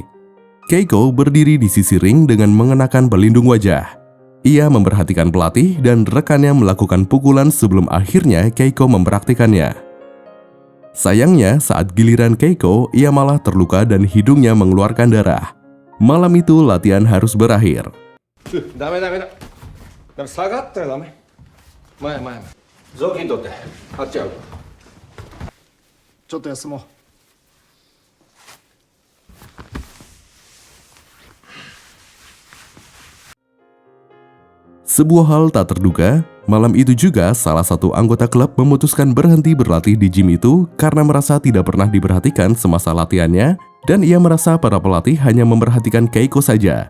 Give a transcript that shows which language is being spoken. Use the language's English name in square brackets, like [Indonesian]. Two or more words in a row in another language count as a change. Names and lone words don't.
[Indonesian] Keiko berdiri di sisi ring dengan mengenakan pelindung wajah. Ia memperhatikan pelatih dan rekannya melakukan pukulan sebelum akhirnya Keiko mempraktikannya. Sayangnya, saat giliran Keiko, ia malah terluka dan hidungnya mengeluarkan darah. Malam itu latihan harus berakhir. [Japanese] 下がったらダメ。前。雑巾取って。あっちゃう。ちょっと休もう。 [Indonesian] Sebuah hal tak terduga, malam itu juga salah satu anggota klub memutuskan berhenti berlatih di gym itu karena merasa tidak pernah diperhatikan semasa latihannya dan ia merasa para pelatih hanya memperhatikan Keiko saja.